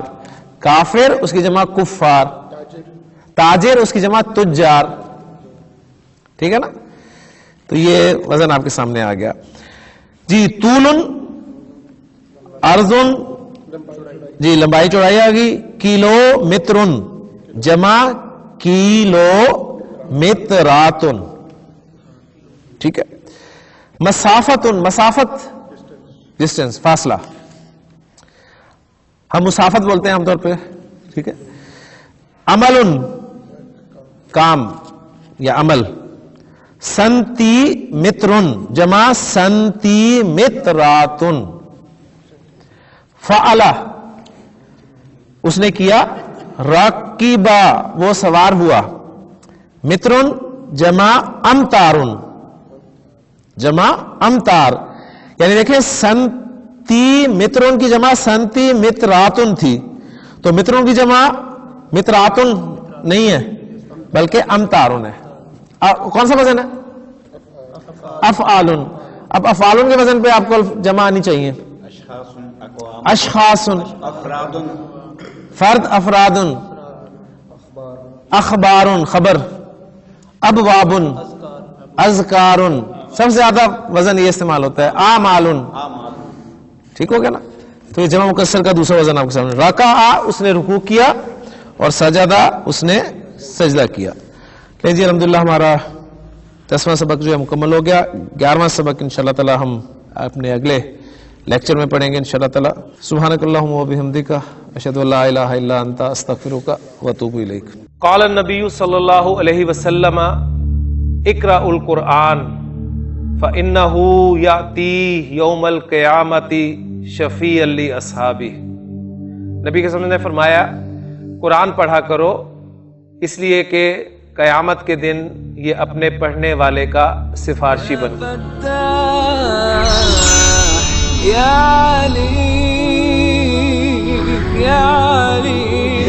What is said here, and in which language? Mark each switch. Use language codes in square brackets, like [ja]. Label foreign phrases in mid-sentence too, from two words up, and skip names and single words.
[ur] کافر اس کی جمع کفار. تاجر اس کی جمع تجار. ٹھیک ہے نا؟ تو یہ وزن آپ کے سامنے آ گیا. جی [ar] طولن، ارضن، [ur] جی لمبائی چوڑائی آ گئی. [ar] کلو مترن جمع کیلو متراتن، [ur] ٹھیک ہے. مسافتن، مسافت ڈسٹینس، فاصلہ. ہم مسافت بولتے ہیں عام طور پہ، ٹھیک ہے. عمل کام یا عمل. [ar] سنتی مترن جمع سنتی متراتن. [ur] فعلا اس نے کیا. راکبا وہ سوار ہوا. [ar] مترن جمع امتارن، جمع امتار. [ur] یعنی دیکھیں [ar] سنتی مترن [ur] کی جمع [ar] سنتی متراتن [ur] تھی، تو مترن کی جمع متراتن نہیں ہے بلکہ امتارن ہے. کون سا وزن ہے؟ افعالن. اب افعالن کے وزن پہ آپ کو جمع آنی چاہیے. [ar] اشخاص، فرد افرادن، اخبارن خبر، ابوابن، اذکارن. [ur] سب سے زیادہ وزن یہ استعمال ہوتا ہے. اعمالن. ٹھیک ہو گیا نا؟ تو یہ جمع مکسر کا دوسرا وزن آپ کے سامنے. رکع اس نے رکوع کیا اور سجدہ اس نے سجدہ کیا. جی الحمدللہ ہمارا 10واں سبق جو ہے مکمل ہو گیا. 11واں سبق [ar] انشاءاللہ تعالی [ur] ہم اپنے اگلے لیکچر میں پڑھیں گے [ar] انشاءاللہ تعالی. سبحانک اللہم و بحمدک اشہد ان لا الہ الا انت استغفرک و اتوب الیک. قال النبی صلی اللہ علیہ وسلم اقرأ القرآن فإنه یأتی یوم القیامت شفیعا لأصحابہ. [ur] نبی کے نے فرمایا قرآن پڑھا کرو اس لیے کہ قیامت کے دن یہ اپنے پڑھنے والے کا سفارشی بن. [ar] یا علی یا علی